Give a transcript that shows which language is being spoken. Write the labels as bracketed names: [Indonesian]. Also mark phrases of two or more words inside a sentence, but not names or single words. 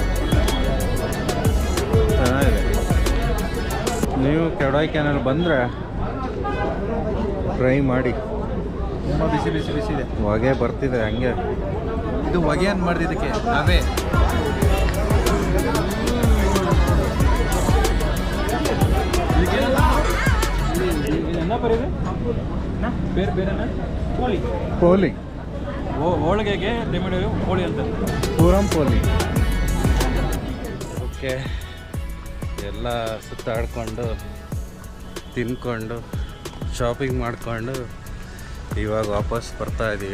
[Kannada] ಚೆನ್ನಾಗಿದೆ. ನೀವು ಕೊಡೈಕೆನಾಲ್ ಬಂದರೆ ಟ್ರೈ ಮಾಡಿ. ತುಂಬ ಬಿಸಿ ಬಿಸಿ ಬಿಸಿ ಇದೆ. ಹೊಗೆ ಬರ್ತಿದೆ ಹಂಗೆ. ಇದು ಹೊಗೆ ಅಂತ ಮಾಡಿದ್ದಕ್ಕೆ ಅವೇ [Tamil] என்ன பேர் இது பேர் என்ன ಕೋಳಿ [Kannada] ಪೋಲಿ ಹೋಳಿಗೆಗೆ ರೆಮಿಡಿ ಕೋಳಿ ಅಂತ ಪೂರಂ ಪೋಲಿ. ಓಕೆ, ಎಲ್ಲ ಸುತ್ತಾಡ್ಕೊಂಡು ತಿನ್ಕೊಂಡು ಶಾಪಿಂಗ್ ಮಾಡಿಕೊಂಡು ಇವಾಗ ವಾಪಸ್ ಬರ್ತಾ ಇದ್ದೀವಿ.